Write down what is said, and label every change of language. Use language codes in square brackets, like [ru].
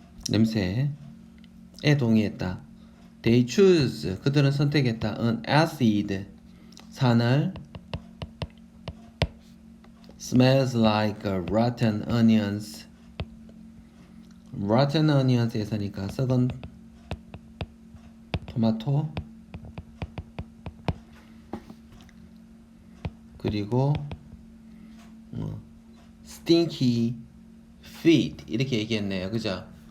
[ko] 냄새에 동의했다. [en] They choose [ko] 그들은 선택했다. [en] An acid [ko] 산을 [en] smells like rotten onions. rotten onions [ko] 에서니까 썩은 토마토 그리고 [en] stinky feet [ko] 이렇게 얘기했네요. 그죠?